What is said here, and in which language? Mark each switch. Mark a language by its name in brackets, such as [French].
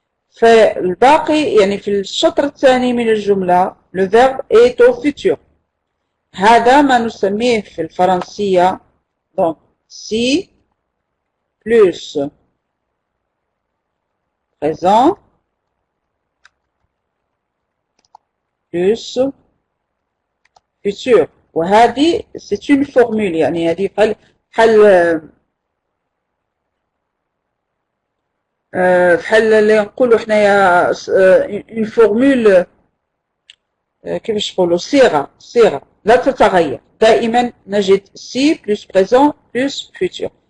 [Arabic] فالباقي يعني في الشطر الثاني من الجملة [French] le verbe est au futur. [Arabic] هذا ما نسميه في الفرنسية [French] donc si plus présent plus futur. [Arabic] وهذه [French] c'est une formule [Arabic] يعني هذه بحال اللي نقولوا حنايا [French] une formule [Arabic] كيفاش نقولوا صيغة لا تتغير دائما نجد [French] si plus présent plus futur.